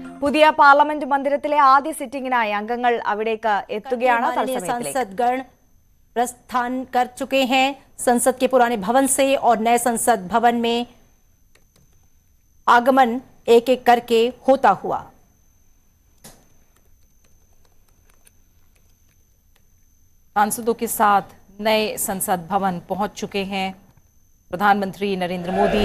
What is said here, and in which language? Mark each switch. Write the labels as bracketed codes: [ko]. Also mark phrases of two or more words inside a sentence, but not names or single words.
[ml] പുതിയ പാർലമെന്റ് മന്ദിരത്തിലെ ആദ്യ സിറ്റിംഗിനായി അംഗങ്ങൾ അവിടേക്ക് എത്തുകയാണ്. [hi] संसदगण प्रस्थान कर चुके हैं संसद के पुराने भवन से और नए संसद भवन में आगमन एक एक करके होता हुआ। सांसदों के साथ नए संसद भवन पहुंच चुके हैं प्रधानमंत्री नरेंद्र मोदी।